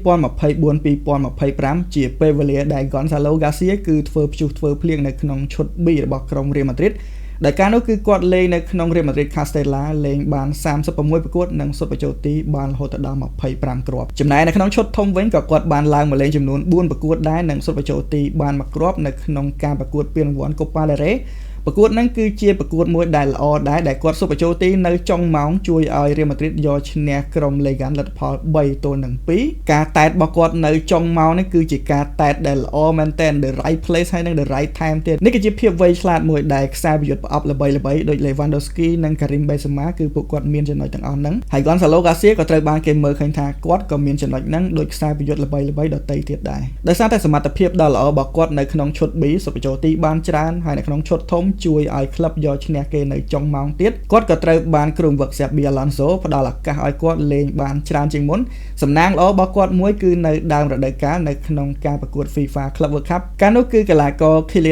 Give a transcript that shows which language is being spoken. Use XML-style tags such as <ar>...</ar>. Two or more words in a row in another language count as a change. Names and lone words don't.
<km>2024 2025 ជាពេលវេលាដែល Gonzalo Garcia គឺធ្វើព្យុះធ្វើភ្លៀងនៅក្នុងឈុត B របស់ក្រុម Real Madridដោយការនោះគឺគាត់លេងនៅក្នុង Real Madrid Castella លេងបាន36ប្រកួតនិងសុទ្ធបញ្ចូលទីបានរហូតដល់25គ្រាប់ចំណែកនៅក្នុងឈុតធំវិញក៏គាត់បានឡើងមកលេងចំនួន4ប្រកួតដែរនិងសុទ្ធបញ្ចូលទីបាន1គ្រាប់នៅក្នុងការប្រកួតពានរង្វាន់ Copa del Reyប្រកួតហ្នឹងគឺជាប្រកួតមួយដែលល្អដែរដែលគាត់សុទ្ធបញ្ចូលទីនៅចុងម៉ោងជួយឲ្យ Real Madrid យកឈ្នះក្រុម Legan លទ្ធផល 3-2ការតែតរបស់គាត់នៅចុងម៉ោងនេះគឺជាការតែតដែលល្អមែនទែន</km> <en>the right place</en> <km>ហើយនិង</km> <en>the right time</en> <km>ទៀតនេះគឺជាភាពវៃឆ្លាតមួយដែលខ្សែប្រយុទ្ធប្រអប់ល្បីៗដូច Lewandowski និង Karim Benzema គឺពួកគាត់មានចំណុចទាំងអស់ហ្នឹងហើយ Gonzalo Garcia ក៏ត្រូវបានគេមើលឃើញថាគាត់ក៏មានចំណុចហ្នឹងដូចខ្សែប្រយុទ្ធល្បីៗដទៃទៀតដែរដោយសារតែសមត្ថភាពដ៏ល្អរបស់គាត់នៅក្នុងឈុត B សុទ្ធបញ្ចូលទីបានច្រើនហើយនៅក្នុងឈុតធំជួយឲ្យក្លឹបយកឈ្នះគេនៅចុងម៉ោងទៀតគាត់ក៏ត្រូវបានគ្រូបង្វឹក Xabi Alonso ផ្ដល់ឱកាសឲ្យគាត់លេងបានច្រើនជាងមុនសំណាងល្អរបស់គាត់មួយគឺនៅដើមរដូវកាលនៅក្នុងការប្រកួត FIFA Club World Cup កាលនោះគឺកីឡាករ Kylian</km>